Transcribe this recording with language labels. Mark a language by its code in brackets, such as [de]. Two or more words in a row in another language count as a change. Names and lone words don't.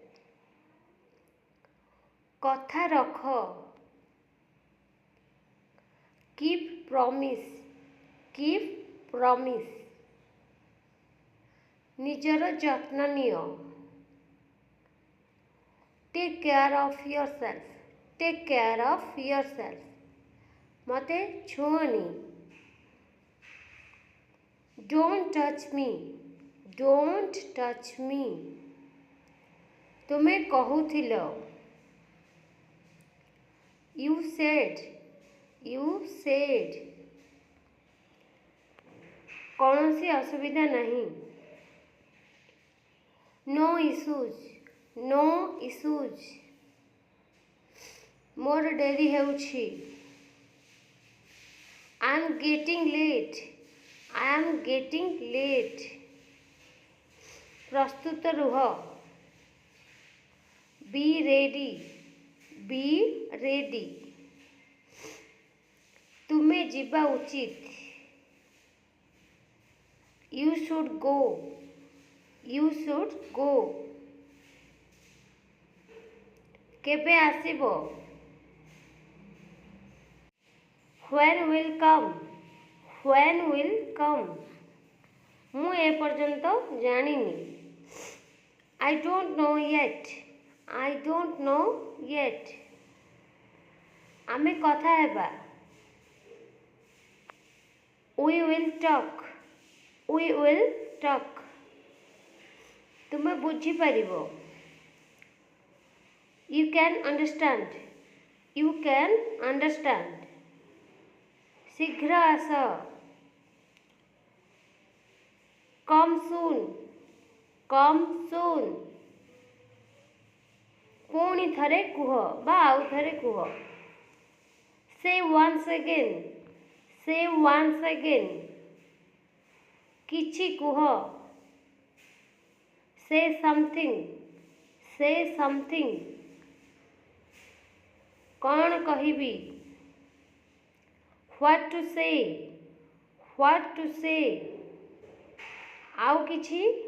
[or] କଥା ରଖ. [en] Keep promise. Keep promise. [or] ନିଜର ଯତ୍ନ ନିଅ. [en] Take care of yourself. Take care of yourself. [or] ମୋତେ ଛୁଅନି. [en] Don't touch me. Don't touch me. [or] ତୁମେ କହୁଥିଲ. [en] You said. You said. [or] କୌଣସି ଅସୁବିଧା ନାହିଁ. [en] No issues. No issues. [or] ମୋର ଡେରି ହେଉଛି. [en] I am getting late. I am getting late. [or] ପ୍ରସ୍ତୁତ ରୁହ. [en] Be ready. Be ready. [or] ତୁମେ ଯିବା ଉଚିତ. [en] You should go. You should go. [or] କେବେ ଆସିବ? [en] When will come? When will come? [or] ମୁଁ ଏପର୍ଯ୍ୟନ୍ତ ଜାଣିନି. [en] I don't know yet. I don't know yet. [or] ଆମେ କଥା ହେବା. [en] We will talk. We will talk. [or] ତୁମେ ବୁଝିପାରିବ. [en] You can understand. You can understand. [or] ଶୀଘ୍ର ଆସ. [en] Come soon. Come soon. [or] ପୁଣି ଥରେ କୁହ ବା ଆଉ ଥରେ କୁହ. [en] Say once again. Say once again. [or] କିଛି କୁହ [en] say something [or] କଣ କହିବି [en] what to say [or] ଆଉ କିଛି